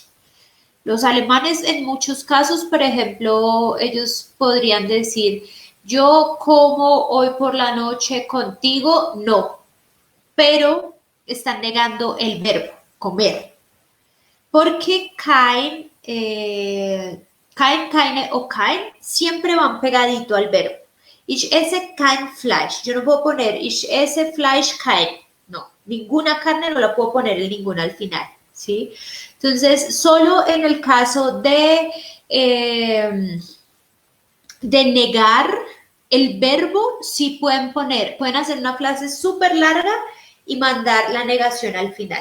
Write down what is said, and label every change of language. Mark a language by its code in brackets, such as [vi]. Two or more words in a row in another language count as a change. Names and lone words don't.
[es] Los alemanes en muchos casos, por ejemplo, ellos podrían decir, yo como hoy por la noche contigo, no, pero están negando el verbo, comer. Porque keine o kein siempre van pegadito al verbo. [de] Ich esse kein Fleisch. [es] Yo no puedo poner [de] ich esse Fleisch kein. [es] No, ninguna carne no la puedo poner en ninguna al final. ¿Sí? Entonces, solo en el caso de negar el verbo, sí pueden poner, pueden hacer una frase súper larga y mandar la negación al final.